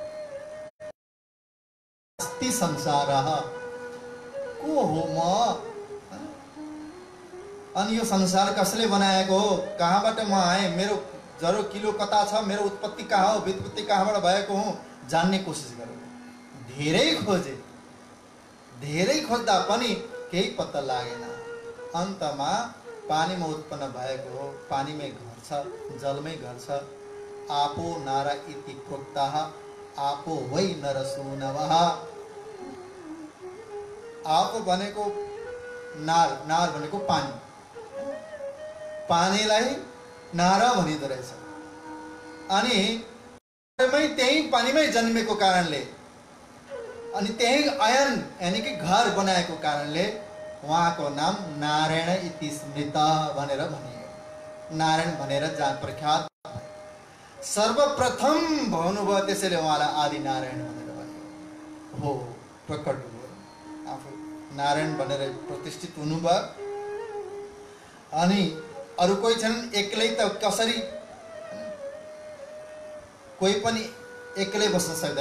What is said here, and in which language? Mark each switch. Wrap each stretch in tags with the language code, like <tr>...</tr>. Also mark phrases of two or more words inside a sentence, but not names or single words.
<sa>अस्ति संसारः,</sa> <ne>को हो म, अनि यो संसार कसले बनाएको हो, कहाँबाट म आएँ, मेरो जरो किलो कता छ, मेरो उत्पत्ति कहाँ हो, व्युत्पत्ति कहाँबाट भएको हुँ, जान्ने कोसिस गरेको। धेरै खोज्दा पनि केही पत्ता लागेन। अन्तमा पानीमा उत्पन्न भएको हो, पानीमै घर छ, जलमै घर छ।</ne> <sa>आपो नार इति प्रोक्ताः आपो वै नरसूनवः।</sa> <ne>आप भनेको नार, नार भनेको पानी, पानीलाई नारा भनिदो रहेछ। अनि त्यही पानीमै जन्मेको कारणले, अनि त्यही अयन यानी कि घर बनाएको कारणले उहाँको नाम</ne> <sa>नारायण इति स्मृत</sa> <ne>भनेर भनियो। नारायण भनेर जहाँ प्रख्यात सर्वप्रथम भन्नुभयो, त्यसैले उहाँलाई आदि नारायण भनेर भनियो। हो, प्रकट भयो, आफू नारायण भनेर प्रतिष्ठित हुनुभयो। अनि अरू कोही छन् एक्लै, त कसरी, कोही पनि एक्लै बस्न सक्दैन।</ne>